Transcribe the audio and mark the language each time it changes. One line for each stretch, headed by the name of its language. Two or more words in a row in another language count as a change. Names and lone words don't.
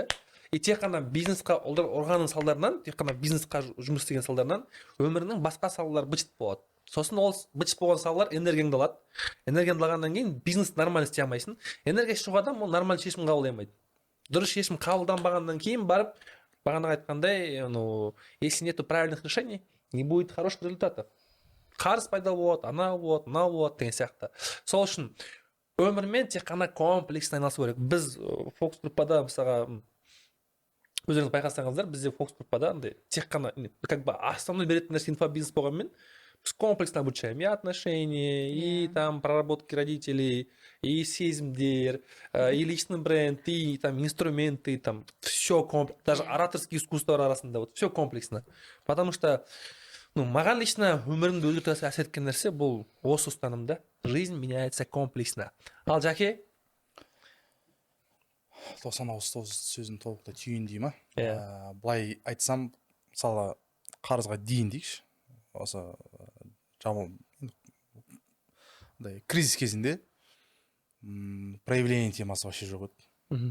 Kazakh: И тек қана бизнесқа ұрғанның салдарынан, тек қана бизнесқа жұмыс істеген салдарынан өмірінің басқа салалары быт болады. Сосын ол быт болған салалар энергияңды алады. Энергияңды алғаннан кейін бизнес нормально істей алмайсың. Энергиясы жоқ адам ол нормальный шешім қабылдай алмайды. Дұрыс шешім қабылданбағаннан кейін барып, бағана айтқандай,
Russian: если нету правильных решений, не будет хороших результатов.
Kazakh: Қарыз пайда болады, анау болады, мынау болады деген сияқты. Сол үшін өмірмен тек қана комплексно айналысу керек. Біз фокус группада мысалға өздеріңіз байқасаңыздар, бізде фокус группада андай тек қана
Russian: как бы основной
Kazakh: беретін нәрсе инфобизнес болғанмен біз
Russian: комплексно обучаем и отношения, и там проработки родителей, и сезімдер, и личный бренд, и там инструменты, там все комплексно, даже ораторские искусстволар арасында, вот все комплексно. Потому что
Kazakh: маған лично өмірімді өзгерте әсер еткен нәрсе бұл осы ұстанымда.
Russian: Жизнь меняется комплексно.
Kazakh: Ал Жаке? 90 сөзін толықтай түйіндей ма? Былай айтсам, мысалы қарызға дейін дейікші. Осы кризис кезінде
Russian: проявление темасы вообще
Kazakh: жоқ еді.